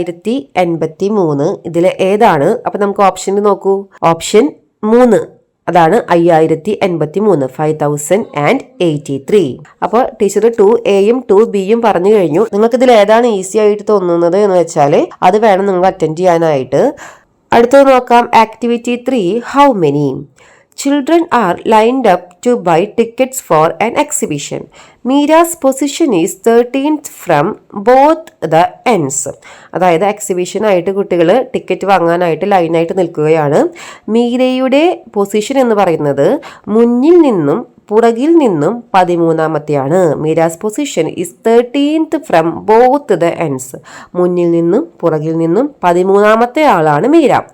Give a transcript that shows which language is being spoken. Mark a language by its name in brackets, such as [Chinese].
[Malayalam] 5083 ഇതിലെ ഏതാണ്? അപ്പൊ നമുക്ക് ഓപ്ഷനിൽ നോക്കൂ. ഓപ്ഷൻ 3 അതാണ് 5083, 5083. അപ്പോൾ ടീച്ചർ 2Aയും 2Bയും പറഞ്ഞു കഴിഞ്ഞു. നിങ്ങൾക്ക് ഇതിൽ ഏതാണ് ഈസി ആയിട്ട് തോന്നുന്നത് എന്ന് വെച്ചാൽ അത് വേണം നിങ്ങൾ അറ്റൻഡ് ചെയ്യാനായിട്ട്. അടുത്തത് നോക്കാം. [English] Activity 3, how many children are lined up to buy tickets for an exhibition. Mira's position is 13th from both the ends. [Malayalam] അതായത് എക്സിബിഷൻ ആയിട്ട് കുട്ടികൾ ടിക്കറ്റ് വാങ്ങാനായിട്ട് ലൈനായിട്ട് നിൽക്കുകയാണ്. മീരയുടെ പൊസിഷൻ എന്ന് പറയുന്നത് മുന്നിൽ നിന്നും പുറകിൽ നിന്നും 13ാമത്തെയാണ്. [English] Mira's position is 13th from both the ends. [Malayalam] മുന്നിൽ നിന്നും പുറകിൽ നിന്നും 13ാമത്തെ ആളാണ് മീര.